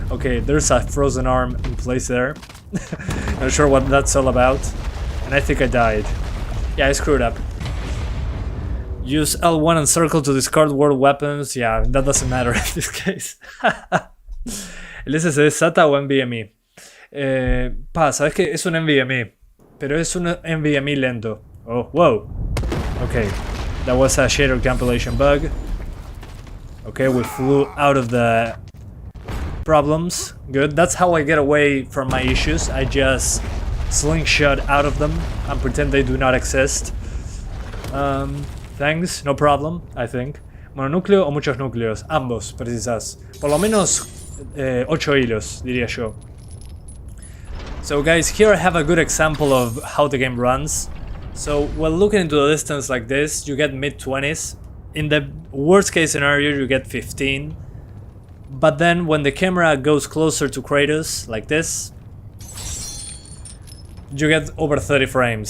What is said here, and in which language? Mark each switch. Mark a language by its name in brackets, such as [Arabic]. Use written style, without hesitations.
[English] Okay, there's a frozen arm in place there. Not sure what that's all about, and I think I died. Yeah, I screwed up. Use L1 and circle to discard world weapons. Yeah, that doesn't matter in this case. [Spanish] ¿El SSD es SATA o NVMe? Sabes que es un NVMe, pero es un NVMe lento. [English] Oh, whoa. Okay, that was a shader compilation bug. Okay, we flew out of the problems. Good, that's how I get away from my issues. I just slingshot out of them and pretend they do not exist. Thanks, no problem, I think. [Spanish] ¿Mononúcleo o muchos núcleos? Ambos precisas. Por lo menos 8 hilos, diría yo. [English] So guys, here I have a good example of how the game runs. So while looking into the distance like this, you get mid-20s. In the worst case scenario, you get 15. But then when the camera goes closer to Kratos, like this, you get over 30 frames.